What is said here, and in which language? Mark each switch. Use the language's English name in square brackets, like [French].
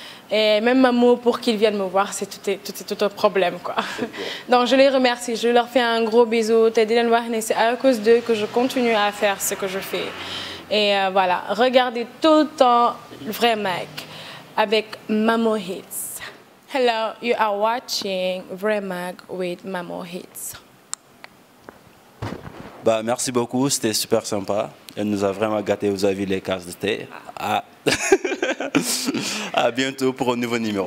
[French] Et même Maman, pour qu'ils viennent me voir, c'est tout un problème, quoi. Donc je les remercie, je leur fais un gros bisou. C'est à cause d'eux que je continue à faire ce que je fais. Et voilà, regardez tout le temps Vrai Mag avec Mamo Hits. [English] Hello, you are watching Vrai Mag with Mamo Hits. [French] Bah, merci beaucoup, c'était super sympa. Elle nous a vraiment gâtés, vous avez vu les cases de thé. À bientôt pour un nouveau numéro.